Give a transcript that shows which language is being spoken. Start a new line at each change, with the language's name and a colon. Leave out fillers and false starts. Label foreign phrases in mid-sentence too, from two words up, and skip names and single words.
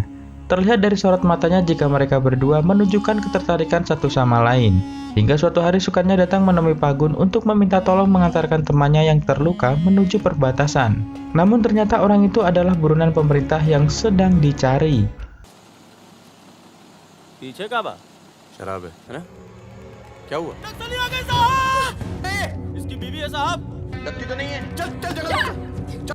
Indonesian: Terlihat dari sorot matanya jika mereka berdua menunjukkan ketertarikan satu sama lain. Hingga suatu hari Sukanya datang menemui Pagun untuk meminta tolong mengantarkan temannya yang terluka menuju perbatasan. Namun ternyata orang itu adalah buronan pemerintah yang sedang dicari.
Hindi: पीछे का बा शराब है ना? क्या हुआ? नक्सली आ गए साहब! इसकी बीवी है साहब। लगती तो नहीं है। चल चल जगह चल।